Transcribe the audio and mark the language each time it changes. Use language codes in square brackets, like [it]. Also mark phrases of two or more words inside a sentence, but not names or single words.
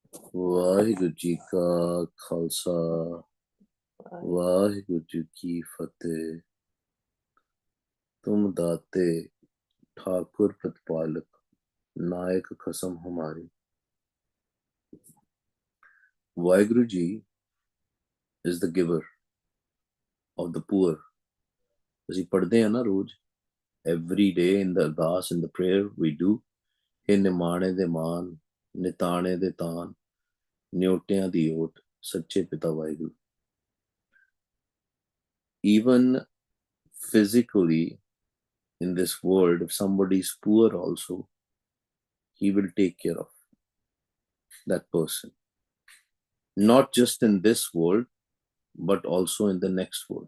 [pa] ਵਾਹਿਗੁਰੂ ਜੀ ਕਾ ਖਾਲਸਾ ਵਾਹਿਗੁਰੂ ਜੀ ਕੀ ਫਤਿਹ। ਤੁਮ ਦਾਤੇ ਠਾਕੁਰ ਪ੍ਰਤਿਪਾਲਕ ਨਾਇਕ ਖਸਮ ਹਮਾਰੀ। [en] Waheguru ji is the giver of the poor. [pa] ਅਸੀਂ ਪੜ੍ਹਦੇ ਹਾਂ ਨਾ ਰੋਜ਼, [en] every day in the ardas, in the prayer we do, [pa] हे ਨਿਮਾਣੇ ਦੇ ਮਾਨ, ਨਿਤਾਣੇ ਦੇ ਤਾਨ, ਨਿਉਟਿਆਂ ਦੀ ਓਟ, ਸੱਚੇ ਪਿਤਾ ਵਾਹਿਗੁਰੂ। [en] Even physically in this world, if somebody is poor also, he will take care of that person. Not just in this world, but also in the next world.